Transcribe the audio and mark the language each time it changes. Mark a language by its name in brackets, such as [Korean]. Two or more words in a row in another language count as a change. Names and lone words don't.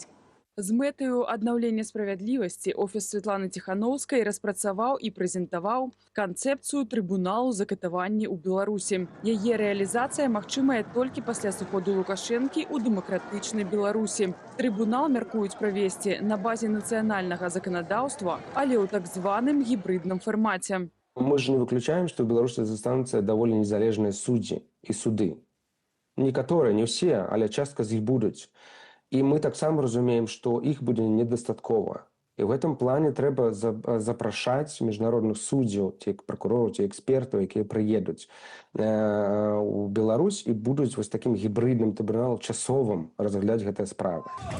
[Belarusian] З мэтаю аднаўлення справядлівасці офіс Святланы Ціханаўскай распрацаваў і прэзентаваў канцэпцыю трыбуналу за катаванні ў Беларусі. Яе рэалізацыя магчымая толькі пасля сыходу Лукашэнкі ў дэмакратычнай Беларусі. Трыбунал мяркуюць правесці на базе нацыянальнага заканадаўства, але ў так званым гібридным фармаце. [Russian] Мы же не выключаем, что в Беларуси останутся довольно незалежные судьи и суды. Некоторые, не все, [Belarusian] але частка з іх будуць. І мы таксама разумеем, што іх будзе недастаткова. І ў гэтым плане трэба запрашаць міжнародных суддзяў, ці пракурораў, ці экспертаў, якія прыедуць у Беларусь і будуць вось такім гібридным трыбуналам часовым разгляд гэтай справы.